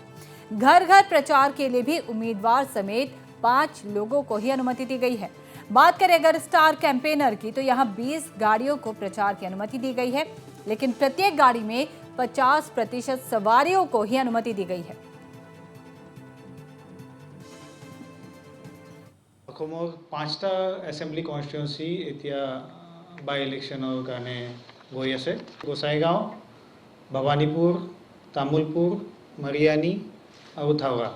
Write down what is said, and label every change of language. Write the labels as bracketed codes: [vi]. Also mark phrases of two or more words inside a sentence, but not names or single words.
[hi] घर घर प्रचार के लिए भी उम्मीदवार समेत 5 लोगों को ही अनुमति दी गई है। बात करें अगर [en] star campaigner [hi] की, तो यहाँ 20 गाड़ियों को प्रचार की अनुमति दी गई है, लेकिन प्रत्येक गाड़ी में 50% सवारियों को ही अनुमति दी गई है। [as] অসমৰ 5টা [en] assembly constituency [as] এতিয়া [en] by-electionৰ [as] কাৰণে গৈ আছে। গোসাইগাঁও, ভৱানীপুৰ, তামুলপুৰ, মাৰিয়ানী আৰু থাওৰা।